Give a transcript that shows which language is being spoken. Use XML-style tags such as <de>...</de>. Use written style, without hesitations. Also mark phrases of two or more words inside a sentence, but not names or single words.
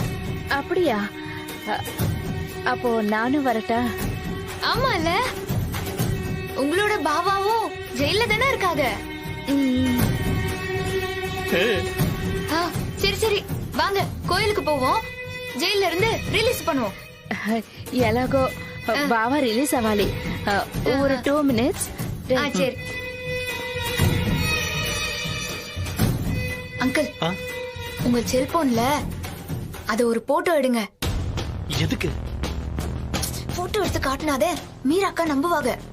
<ta>அப்படியா? அப்போ நானும் வரட்டா? ஆமால, உங்களோட பாபாவும் ஜெயில தானே இருக்காங்க. சரி சரி வாங்க கோயிலுக்கு போவோம், ஜெயில இருந்து ரிலீஸ் பண்ணுவோம்.</ta> <te>ఎలాగో బాగా రిలీజ్ అవ్వాలి.</te> <ta>ஒரு 2 minutes. சரி அங்கிள், உங்க செல்போன்ல அத ஒரு போட்டோ எடுங்க. எதுக்கு? போட்டோ எடுத்து காட்டினாதே மீரா அக்கா நம்புவாங்க.</ta>